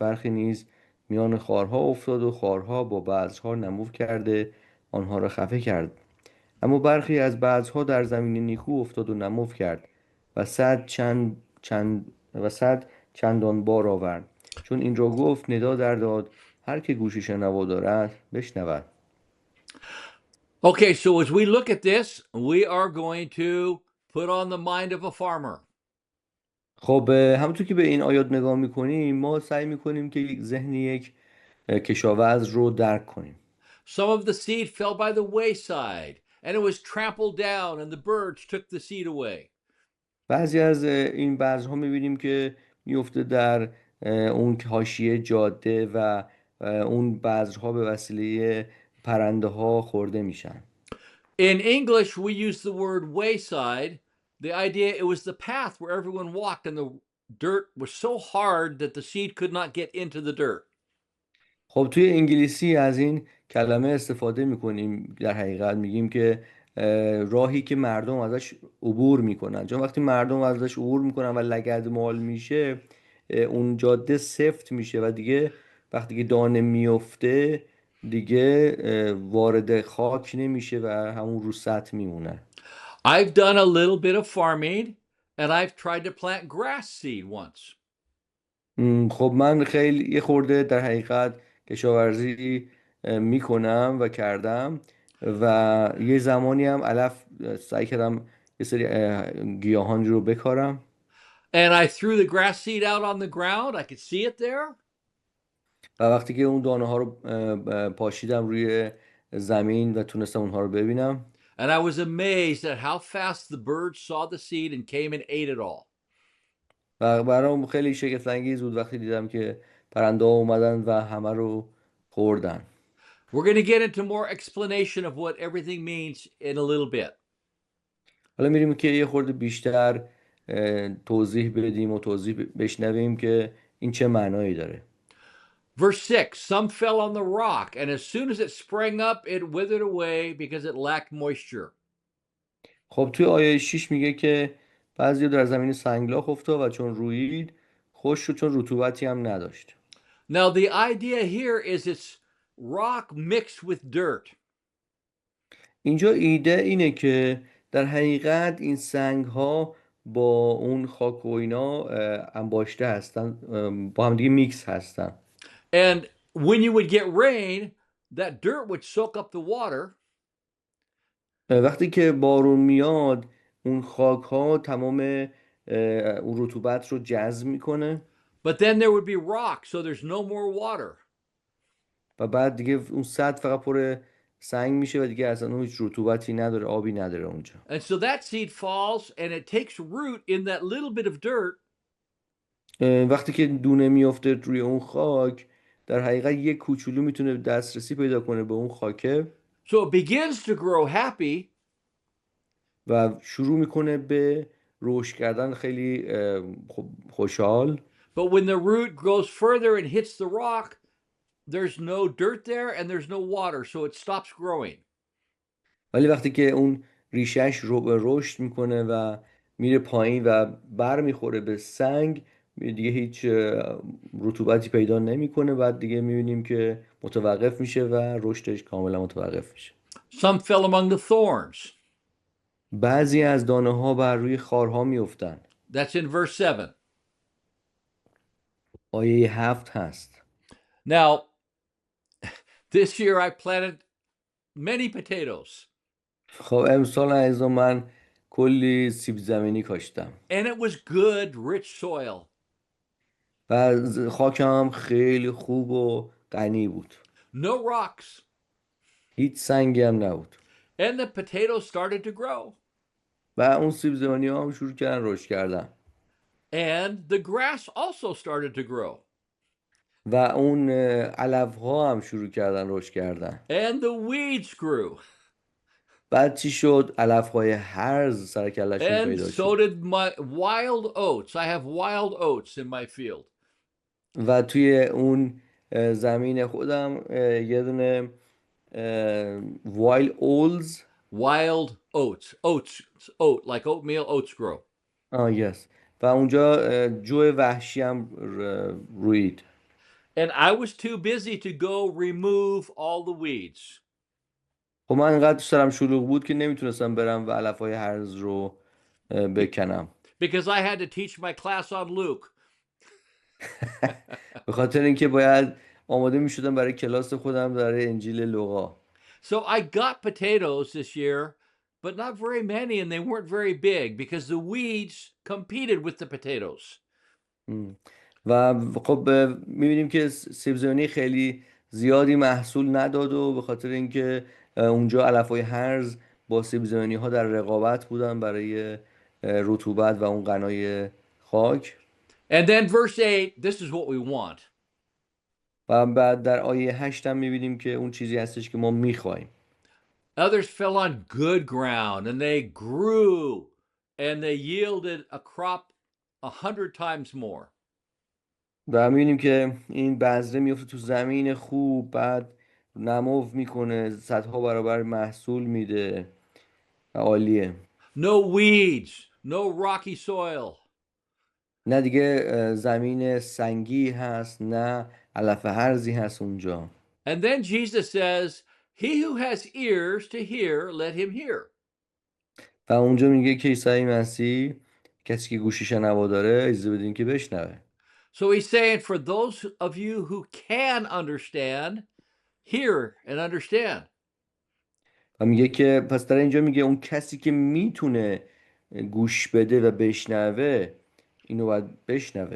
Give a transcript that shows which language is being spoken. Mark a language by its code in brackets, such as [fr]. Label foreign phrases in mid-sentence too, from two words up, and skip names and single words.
[fa] برخی نیز میان خارها افتاد و خارها با بذرها نمو کرده آنها را خفه کرد. اما برخی از بذرها در زمین نیکو افتاد و نمو کرد و صد چندان بار آورد. چون این را گفت، ندا در داد، هر که گوش شنوا دارد بشنود. [en] Okay, so as we look at this, we are going to put on the mind of a farmer. [fa] خب همونطور که به این آیات نگاه میکنیم ما سعی میکنیم که ذهن یک کشاورز رو درک کنیم. [en] Some of the seed fell by the wayside and it was trampled down and the birds took the seed away. [fa] بعضی از این بذرها میبینیم که میفته در اون حاشیه جاده و اون بذرها به وسیله پرنده ها خورده میشن. [en] In English, we use the word wayside. The idea, it was the path where everyone walked and the dirt was so hard that the seed could not get into the dirt. [fa] خب توی انگلیسی از این کلمه استفاده میکنیم، در حقیقت میگیم که راهی که مردم ازش عبور میکنن. چون وقتی مردم ازش عبور میکنن و لگدمال میشه، اون جاده سفت میشه و دیگه وقتی که دانه میفته دیگه وارد خاک نمیشه و همون رو سطح میمونه. [en] I've done a little bit of farming and I've tried to plant grass seed once. [fa] خب من خیلی یه خورده در حقیقت کشاورزی میکنم و کردم و یه زمانی هم علف سعی کردم یه سری گیاهان رو بکارم [en] And I threw the grass seed out on the ground. I could see it there. [fa] و وقتی که اون دانه ها رو پاشیدم روی زمین و تونستم اونها رو ببینم [en] And I was amazed at how fast the birds saw the seed and came and ate it all. [fa] و برام خیلی شگفت انگیز بود وقتی دیدم که پرنده ها اومدن و همه رو خوردن. [en] We're going to get into more explanation of what everything means in a little bit. [fa] حالا میریم که یه خورده بیشتر توضیح بدیم و توضیح بشنویم که این چه معنایی داره. [en] Verse 6, some fell on the rock, and as soon as it sprang up, it withered away because it lacked moisture. [fa] خب توی آیه 6 میگه که بعضی در زمین سنگلاخ افتاد و چون رویید خشک شد چون رطوبتی هم نداشت. [en] Now, the idea here is it's rock mixed with dirt. [fa] اینجا ایده اینه که در حقیقت این سنگ ها با اون خاک و اینا انباشته هستن، با هم دیگه میکس هستن. [en] And when you would get rain, that dirt would soak up the water. [fa] وقتی که بارون میاد اون خاک ها تمام اون رطوبت رو جذب میکنه [en] But then there would be rock, so there's no more water. [fa] و بعد دیگه اون سطح فقط پر سنگ میشه و دیگه اصلا اون هیچ رطوبتی نداره، آبی نداره اونجا. [en] And so that seed falls and it takes root in that little bit of dirt. [fa] وقتی که دونه میفته روی اون خاک در حقیقت یک کوچولو میتونه دسترسی پیدا کنه به اون خاکه [en] So it begins to grow happy. [fa] و شروع میکنه به رشد کردن خیلی خوشحال. [en] But when the root goes further and hits the rock, there's no dirt there and there's no water, so it stops growing. [fa] ولی وقتی که اون ریشش رشد میکنه و میره پایین و بر میخوره به سنگ دیگه هیچ رطوبتی پیدا نمیکنه، بعد دیگه میبینیم که متوقف میشه و رشدش کاملا متوقف میشه. [en] Some fell among the thorns. [fa] بعضی از دانه ها بر روی خارها میفتن. [en] That's in verse 7. [fa] آیه 7 هست. [en] Now, this year I planted many potatoes. [fa] خب امسال عزیزان من کلی سیب زمینی کاشتم [en] And it was good, rich soil. [fa] و خاکم هم خیلی خوب و غنی بود، [en] No rocks. [fa] هیچ سنگی هم نبود [en] And the potatoes started to grow. [fa] و اون سیب زمینی ها هم شروع کردن رشد کردن [en] And the grass also started to grow. [fa] و اون علف ها هم شروع کردن رشد کردن. [en] And the weeds grew. [fa] بعد چی شد؟ علف های هرز سر کلشون [en] And [fa] پیدا [en] so [fa] شد [en] did my wild oats. I have wild oats in my field. [fa] و توی اون زمین خودم یه دونه [en] wild oats Wild oats. Oat, like oatmeal, oats grow. [fa] یس و اونجا جو وحشی هم روید. [en] And I was too busy to go remove all the weeds. [fa] خب من انقدر سرم شلوغ بود که نمیتونستم برم و علف های هرز رو بکنم [en] Because I had to teach my class on Luke. [fa] به خاطر اینکه باید آماده میشدم برای کلاس خودم در انجیل لوقا. [en] So I got potatoes this year, but not very many, and they weren't very big because the weeds competed with the potatoes. [fa] و خب میبینیم که سیب زمینی خیلی زیادی محصول نداد و به خاطر اینکه اونجا علف های هرز با سیب زمینی ها در رقابت بودن برای رطوبت و اون غنای خاک. [en] And then verse 8, this is what we want. [fa] و بعد در آیه 8 هم میبینیم که اون چیزی هستش که ما میخوایم. [en] Others fell on good ground and they grew and they yielded a crop 100 times more. [fa] و میبینیم که این بذره میفته تو زمین خوب، بعد نمو میکنه، صدها برابر محصول میده. عالیه. [en] No weeds, no rocky soil. [fa] نه دیگه زمین سنگی هست، نه علف هرزی هست اونجا. [en] And then Jesus says, he who has ears to hear, let him hear. [fa] و اونجا میگه که عیسی مسیح کسی که گوش شنوا داره اجازه بدین که بشنوه. [en] So he's saying, for those of you who can understand, hear and understand. [fa] و میگه که پس در اینجا میگه اون کسی که میتونه گوش بده و بشنوه اینو باید بشنوه.